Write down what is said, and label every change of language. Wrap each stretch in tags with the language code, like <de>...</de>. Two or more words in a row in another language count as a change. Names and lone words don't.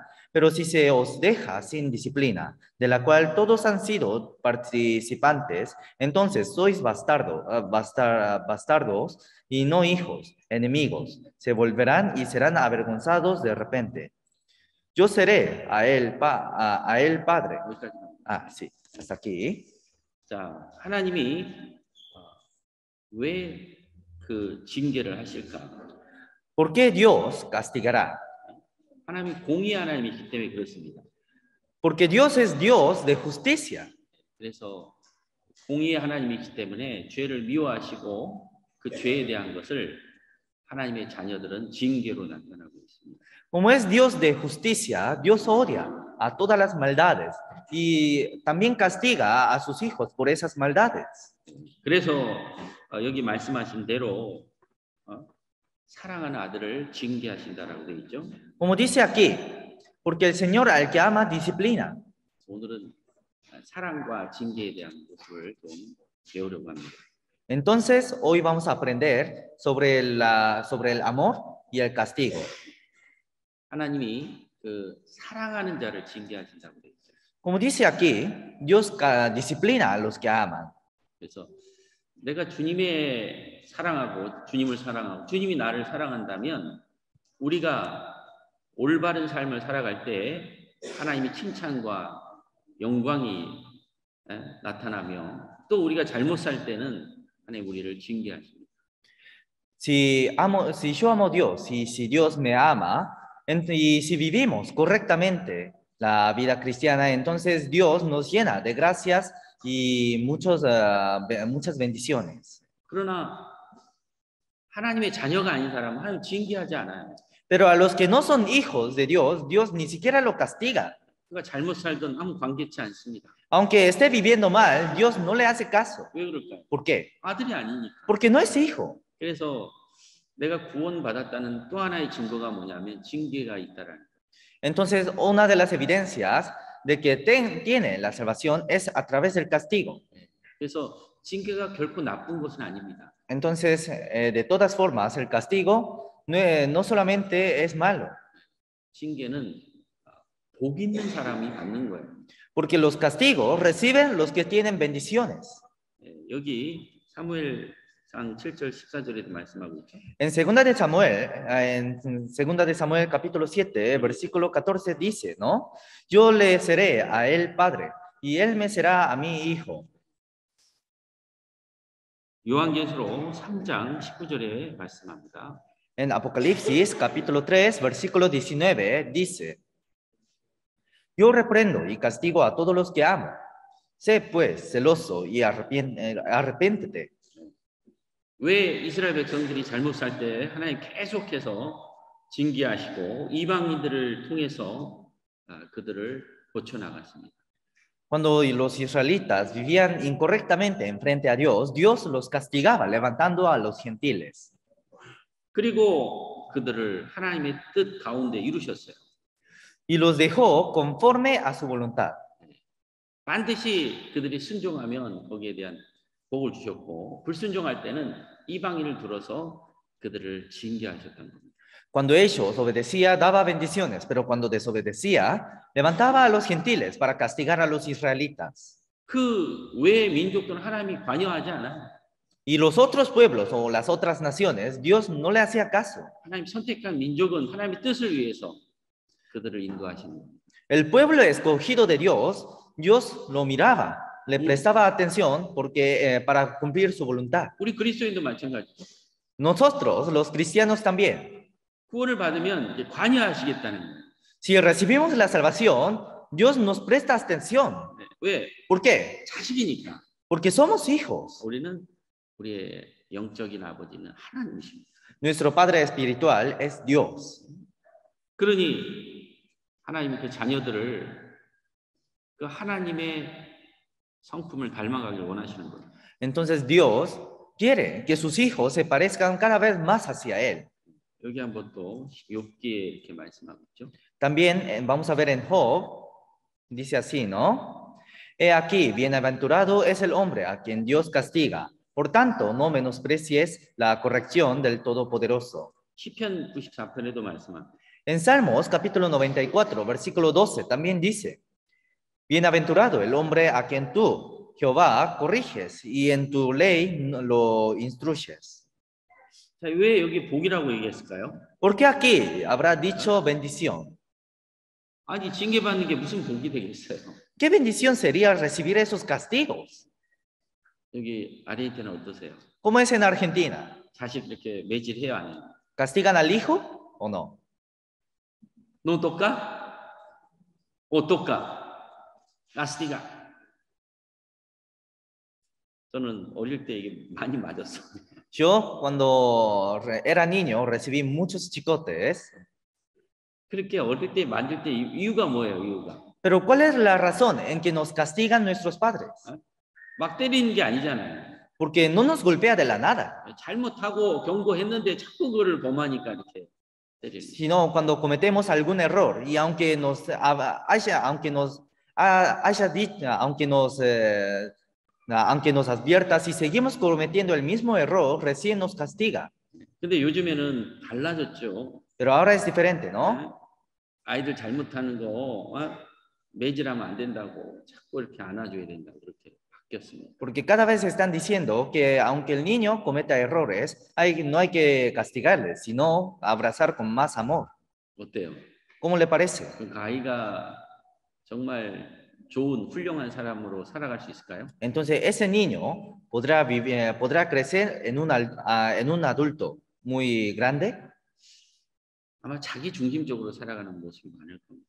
<es>Pero si se os deja sin disciplina, de la cual todos han sido participantes, entonces sois bastardos y no hijos, enemigos. Se volverán y serán avergonzados de repente. Yo seré a él padre. Sí, hasta aquí.</es> <ko>자, 하나님이 왜 그 징계를 하실까?</ko> <es>¿Por qué Dios castigará?</es> <ko>하나님이 공의 하나님이기 때문에 그렇습니다.</ko> <es>Porque Dios es Dios de justicia.</es> <ko>그래서 공의의 하나님이기 때문에 죄를 미워하시고 그 죄에 대한 것을 하나님의 자녀들은 징계로 나타나고 있습니다.</ko> <es>Como es Dios de justicia, Dios odia a todas las maldades y también castiga a sus hijos por esas maldades.</es> <ko>그래서 여기 말씀하신 대로 사랑하는 아들을 징계하신다라고 되어 있죠.</ko> <es>Como dice aquí, porque el Señor al que ama disciplina.</es> <ko>오늘은 사랑과 징계에 대한 모습을 좀 배우려고 합니다.</ko> <es>Entonces, hoy vamos a aprender sobre el amor y el castigo.</es> <ko>하나님이 그 사랑하는 자를 징계하신다고 되어 있어요.</ko> <es>Como dice aquí, Dios disciplina a los que aman.</es> <ko>그래서 내가 주님의 사랑하고 주님을 사랑하고 주님이 나를 사랑한다면 우리가 올바른 삶을 살아갈 때 하나님의 칭찬과 영광이 나타나며 또 우리가 잘못 살 때는 하나님 우리를 징계하십니다.</ko> <es>Si yo amo a Dios y si Dios me ama, y si vivimos correctamente la vida cristiana, entonces Dios nos llena de gracias y muchas bendiciones.</es> <ko>그러나 하나님의 자녀가 아닌 사람은 하나님 징계하지 않아요.</ko> <es>Pero a los que no son hijos de Dios, Dios ni siquiera lo castiga.</es> <ko>그가 잘못 살던 아무 관계치 않습니다.</ko> <es>Aunque esté viviendo mal, Dios no le hace caso.</es> <ko>왜 그럴까요?</ko> <es>¿Por qué?</es> <ko>아들이 아니니까.</ko> <es>Porque no es hijo.</es> <ko>그래서 내가 구원받았다는 또 하나의 증거가 뭐냐면 징계가 있다라는 거예요.</ko> <es>Entonces, una de las evidencias de que tiene la salvación es a través del castigo.</es> <ko>그래서 징계가 결코 나쁜 것은 아닙니다.</ko> <es>Entonces, de todas formas, el castigo no solamente es malo,</es> <ko>징계는 복 있는 사람이 받는 거예요.</ko> <es>porque los castigos reciben los que tienen bendiciones.</es> <ko>여기 사무엘상 7절 14절에도 말씀하고 있죠.</ko> <es>En 2 de Samuel capítulo 7, versículo 14 dice, ¿no? Yo le seré a él padre y él me será a mí hijo.</es> <ko>요한계시록 3장 19절에 말씀합니다.</ko> <es>En Apocalipsis capítulo 3, versículo 19 dice, yo reprendo y castigo a todos los que amo. Sé pues celoso y arrepiéntete.</es> <ko>왜 이스라엘 백성들이 잘못 살 때 하나님 계속해서 징계하시고 이방인들을 통해서 그들을 고쳐나갔습니다.</ko> <es>Cuando los israelitas vivían incorrectamente enfrente a Dios, Dios los castigaba levantando a los gentiles.</es> <ko>그리고 그들을 하나님의 뜻 가운데 이루셨어요.</ko> <es>Y los dejó conforme a su voluntad.</es> <ko>반드시 그들이 순종하면 거기에 대한 복을 주셨고 불순종할 때는 이방인을 들어서 그들을 징계하셨던 겁니다.</ko> <es>Cuando ellos obedecían, daba bendiciones, pero cuando desobedecía, levantaba a los gentiles para castigar a los israelitas.</es> <ko>그 외의 민족들은 하나님이 관여하지 않아요.</ko> <es>Y los otros pueblos o las otras naciones, Dios no le hacía caso.</es> <ko>하나님 선택한 민족은 하나님의 뜻을 위해서 그들을 인도하시는 겁니다.</ko> <es>El pueblo escogido de Dios, Dios lo miraba, le prestaba atención para cumplir su voluntad.</es> <ko>우리 그리스도인도 마찬가지죠.</ko> <es>Nosotros, los cristianos también.</es> <ko>구원을 받으면 이제 관여하시겠다는 거예요.</ko> <es>Si recibimos la salvación, Dios nos presta atención.</es> <ko>왜?</ko> <es>¿Por qué?</es> <ko>자식이니까.</ko> <es>Porque somos hijos.</es> <ko>우리는 우리의 영적인 아버지는 하나님이십니다.</ko> <es>Nuestro Padre espiritual es Dios.</es> <ko>그러니 하나님이 그 자녀들을 그 하나님의 성품을 닮아가길 원하시는 거예요.</ko> <es>Entonces Dios quiere que sus hijos se parezcan cada vez más hacia Él.</es> <ko>여기 한번 또 욥기에 이렇게 말씀하고 있죠.</ko> <es>También vamos a ver en Job, dice así, ¿no? He aquí, bienaventurado es el hombre a quien Dios castiga. Por tanto, no menosprecies la corrección del Todopoderoso.</es> <ko>시편 94편에도 말씀합니다.</ko> <es>En Salmos capítulo 94, versículo 12, también dice, bienaventurado el hombre a quien tú, Jehová, corriges y en tu ley lo instruyes.</es> <ko>자, 왜 여기 복이라고 얘기했을까요?</ko> <es>¿Por qué aquí habrá dicho bendición?</es> <ko>아니, 징계받는 게 무슨 복이 되겠어요?</ko> <es>¿Qué bendición sería recibir esos castigos?</es> <ko>여기 아르헨티나 어떠세요?</ko> <es>¿Cómo es en Argentina?</es> <ko>자식 이렇게 매질해요, 안 해요?</ko> <es>¿Castigan al hijo o no? ¿No toca? ¿O toca? castiga.</es> <ko>저는 어릴 때 이게 많이 맞았어요.</ko> <es>Yo cuando era niño recibí muchos chicotes.</es> <ko>그렇게 어릴 때 만들 때 이유가 뭐예요, 이유가?</ko> <es>Pero ¿cuál es la razón en que nos castigan nuestros padres?</es> <ko>막 때리는 게 아니잖아요.</ko> <es>Porque no nos golpea de la nada.</es> <ko>잘못하고 경고했는데 자꾸 그거를 범하니까 이렇게 때리는.</ko> <es>Sino cuando cometemos algún error y aunque nos haya dicho, aunque nos advierta, si seguimos cometiendo el mismo error, recién nos castiga.</es> <ko>근데 요즘에는 달라졌죠.</ko> <es>Pero ahora es diferente,</es> <ko>예?</ko> <es>¿no?</es> <ko>아이들 잘못하는 거 매질하면 안 된다고 자꾸 이렇게 안아줘야 된다고 그렇게 바뀌었습니다.</ko> <es>Porque cada vez están diciendo que aunque el niño cometa errores, no hay que castigarle, sino abrazar con más amor.</es> <ko>어때요?</ko> <es>¿Cómo le parece?</es> <ko>그러니까 아이가 정말 좋은 훌륭한 사람으로 살아갈 수 있을까요?</ko> <es>Entonces, ese niño podrá crecer en un adulto muy grande.</es> <ko>아마 자기 중심적으로 살아가는 모습이 많을 겁니다.</ko>